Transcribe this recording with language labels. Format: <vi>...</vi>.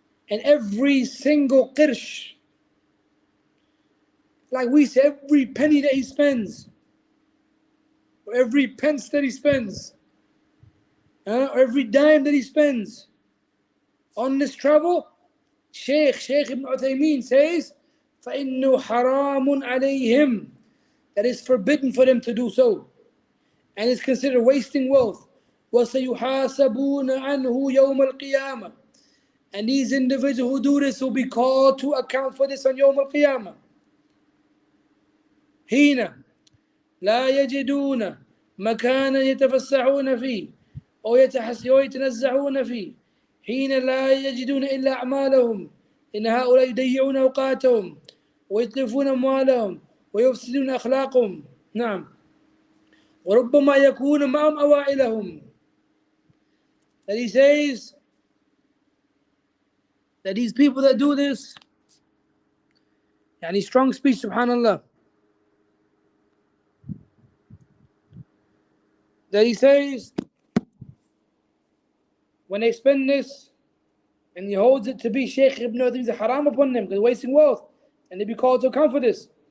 <en>And every single qirsh, like we say, every penny that he spends, or every pence that he spends, or every dime that he spends on this travel, Shaykh Ibn Uthaymeen says,</en> <ar>فَإِنُّ حَرَامٌ عَلَيْهِمْ,</ar> <en>that is forbidden for them to do so, and is considered wasting wealth.</en> <ar>وَسَيُحَاسَبُونَ عَنْهُ يَوْمَ الْقِيَامَةِ,</ar> <en>and these individuals who do this will be called to account for this on يوم القيامة.</en> <ar>حين لا يجدون مكانا يتفسحون فيه أو يتنزهون فيه، حين لا يجدون إلا أعمالهم، إن هؤلاء يضيعون أوقاتهم ويتلفون أموالهم ويفسدون أخلاقهم. نعم، وربما يكون معهم أوائلهم.</ar> <en>That he says that these people that do this, يعني strong speech, subhanallah, that he says when they spend this, and he holds it to be Shaykh Ibn Uthaymeen, is haram upon them because they're wasting wealth, and they be called to account for this.</en>